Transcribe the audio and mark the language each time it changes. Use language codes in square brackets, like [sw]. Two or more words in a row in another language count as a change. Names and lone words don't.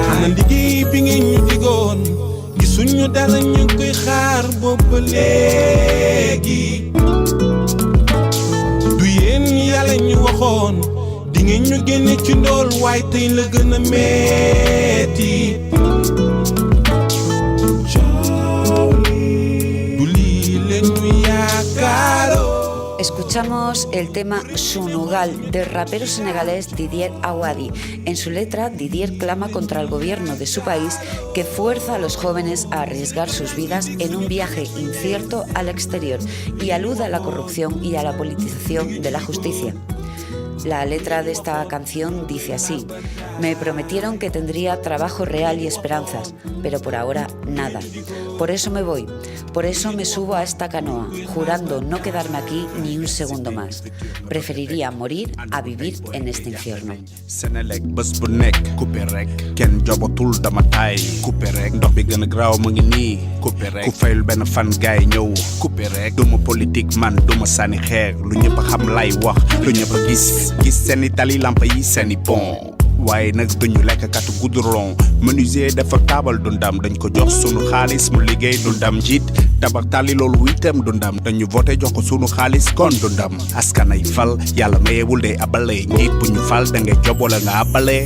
[wo] ana liggéey bi ngeen ñu diggoon gisuñu dara ñu ngi koy xaar boobu léegi du yéen yàlla ñu waxoon di ngeen ñu génne ci ndool waaye tey la gën a metti du lii leen ñu yaakaaroo. [es] Escuchamos el tema Sunugal del rapero senegalés Didier Awadi. En su letra, Didier clama contra el gobierno de su país que fuerza a los jóvenes a arriesgar sus vidas en un viaje incierto al exterior y alude a la corrupción y a la politización de la justicia. La letra de esta canción dice así: me prometieron que tendría trabajo real y esperanzas, pero por ahora nada. Por eso me voy, por eso me subo a esta canoa, jurando no quedarme aquí ni un segundo más. Preferiría morir a vivir en este infierno. [wo] Senelec bés bu nekk coupé rek kenn jobatul dama tay coupé rek ndox bi gën a graaw mu ngi nii coupé rek ku fayul benn fan gaay ñëw coupé rek duma politique man duma sànni xeer lu ñëpp xam lay wax lu ñëpp gis seeni tali lampa yi seeni pont waaye nag duñu lekk katu goudron menuisier dafa taabal du ndam dañ ko jox sunu xaalis mu liggéey du ndam njiit tabax tali loolu itam du ndam dañu voté jox ko sunu xaalis kon du ndam askan ay fal yàlla mayewul day abale njiit bu ñu fal da ngay job wala nga abale.